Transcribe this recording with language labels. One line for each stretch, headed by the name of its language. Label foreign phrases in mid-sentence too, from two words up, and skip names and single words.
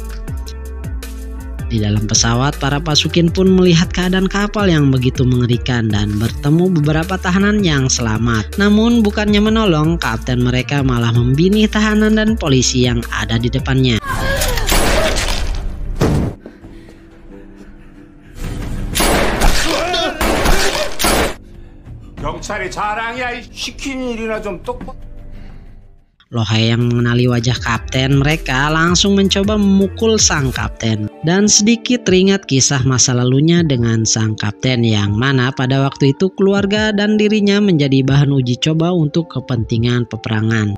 Indonesian: Di dalam pesawat, para pasukin pun melihat keadaan kapal yang begitu mengerikan dan bertemu beberapa tahanan yang selamat. Namun bukannya menolong, kapten mereka malah membinih tahanan dan polisi yang ada di depannya.
Korean: 경찰이 자랑이야. 시키는 일이나 좀 똑바로.
Indonesian: Lohei yang mengenali wajah kapten mereka langsung mencoba memukul sang kapten. Dan sedikit teringat kisah masa lalunya dengan sang kapten yang mana pada waktu itu keluarga dan dirinya menjadi bahan uji coba untuk kepentingan peperangan.